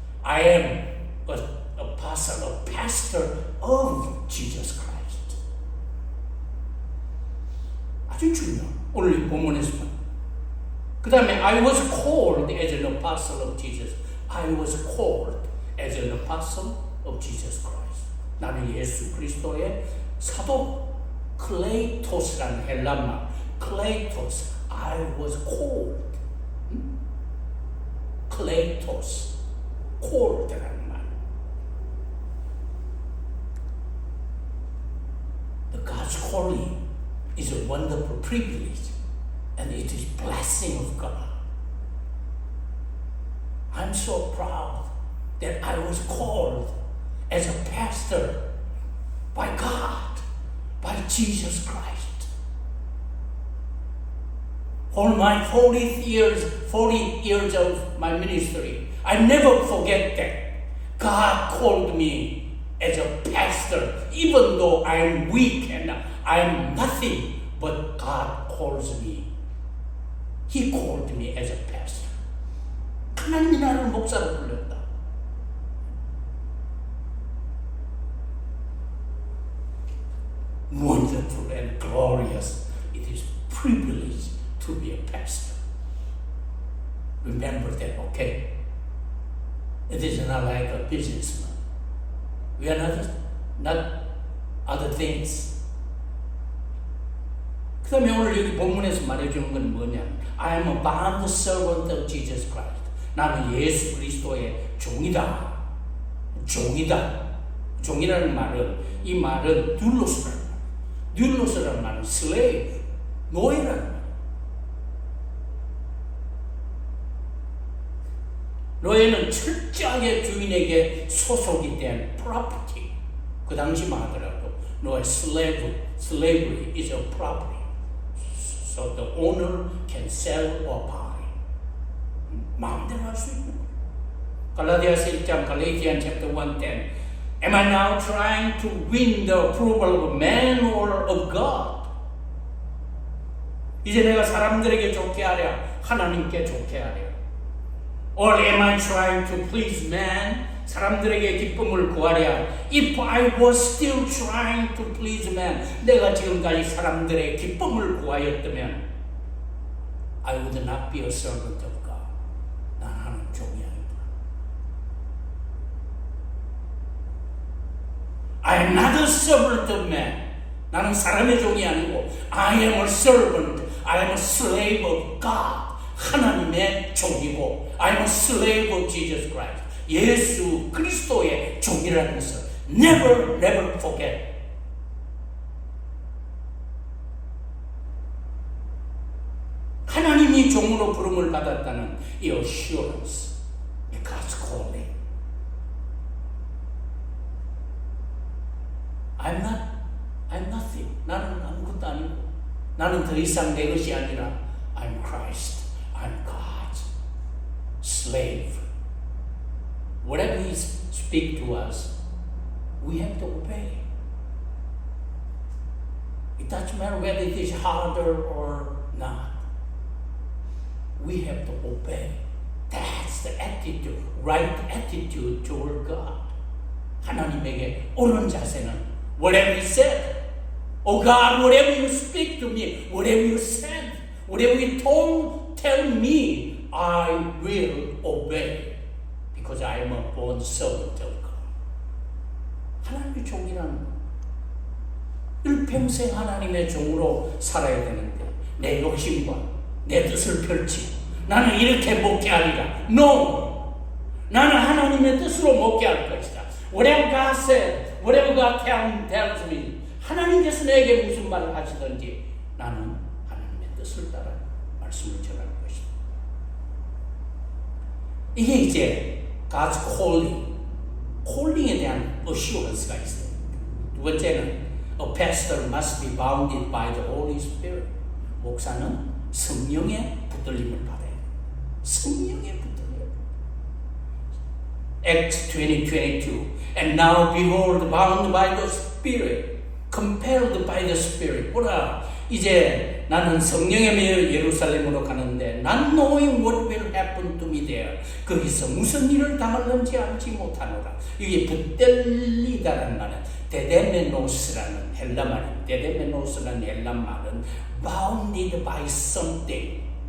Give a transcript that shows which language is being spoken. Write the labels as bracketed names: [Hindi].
[English] I am an apostle, a pastor of Jesus Christ. [Korean] 아주 중요해요. 오늘 이 본문에서만. 그 다음에 [English] I was called as an apostle of Jesus. I was called as an apostle of Jesus Christ. [Korean] 나는 예수 그리스도의 사도. 클레이토스라는 헬라말. [English] 클레이토스. I was called. [Korean] 클레이토스. called라는 말. [English] The God's calling is a wonderful privilege, and it is blessing of God. I'm so proud that I was called as a pastor by God, by Jesus Christ. For my 40 years of my ministry, I never forget that God called me as a pastor, even though I am weak and I am nothing, but God calls me. He called me as a pastor. [Korean] 하나님이 나를 목사로 불렀다. [English] Wonderful and glorious. It is privilege to be a pastor. Remember that, okay? It is not like a businessman. We are not other things. [Korean] 그 다음에 오늘 여기 본문에서 말해주는 건 뭐냐? [English] I am a bond servant of Jesus Christ. [Korean] 나는 예수 그리스도의 종이다. 종이다. 종이라는 말은, 이 말은 듀로스라는 말. 듀로스라는 말은 slave, 노예라는 말. 노예는 철저하게 주인에게 소속이 된 property. 그 당시만 하더라도 노예 [English] slavery is a property. So the owner can sell or buy. [Korean] 마음대로 할 수 있는 거예요. 갈라디아서 1장 갈라디안 chapter 1:10. [English] Am I now trying to win the approval of man or of God? [Korean] 이제 내가 사람들에게 좋게 하랴, 하나님께 좋게 하랴. [English] Or am I trying to please man? [Korean] 사람들에게 기쁨을 구하랴. [English] If I was still trying to please man, [Korean] 내가 지금까지 사람들의 기쁨을 구하였다면 [English] I would not be a servant of God. [Korean] 난 하나님 종이 아니다. [English] I am not a servant of man. [Korean] 나는 사람의 종이 아니고 [English] I am a servant. I am a slave of God. [Korean] 하나님의 종이고 [English] I am a slave of Jesus Christ. [Korean] 예수 그리스도의 종이라는 것을 [English] never forget. [Korean] 하나님이 종으로 부름을 받았다는 이 assurance, [English] God's calling. I'm nothing. [Korean] 나는 아무것도 아니고 나는 더 이상 내 것이 아니라 [English] I'm Christ. I'm God's slave. Whatever He speaks to us, we have to obey. It doesn't matter whether it is harder or not. We have to obey. That's the attitude, right attitude toward God. [Korean] 하나님에게 옳은 자세는 [English] whatever He said. Oh God, whatever you speak to me, whatever you said, whatever you tell me, I will obey. Because I am a born servant of God. [Korean] 하나님의 종이라는 거. 일평생 하나님의 종으로 살아야 되는데 내 욕심과 내 뜻을 펼치고 나는 이렇게 목회하리라. [English] No! [Korean] 나는 하나님의 뜻으로 목회할 것이다. [English] Whatever God said, whatever God tells me, [Korean] 하나님께서 내게 무슨 말을 하시든지 나는 하나님의 뜻을 따라 말씀을 전할 것이다. 이게 이제 [English] God's calling [Korean] 에 대한 assurance가 있어요. 두 번째는 [English] a pastor must be bounded by the Holy Spirit. [Korean] 목사는 성령의 붙들림을 받아야 돼요. 성령의 붙들림. [English] Acts 20:22. And now behold, bound by the Spirit, compelled by the Spirit. [Korean] 보라, 이제 나는 성령에 매여 예루살렘으로 가는데 [English] not knowing what will happen to me there. [Korean] 거기서 무슨 일을 당할는지 알지 못하노라. 이게 붙들리다라는 말은 데데메노스라는 헬라 말입니다. 데데메노스라는 헬라 말은 [English] bounded by something.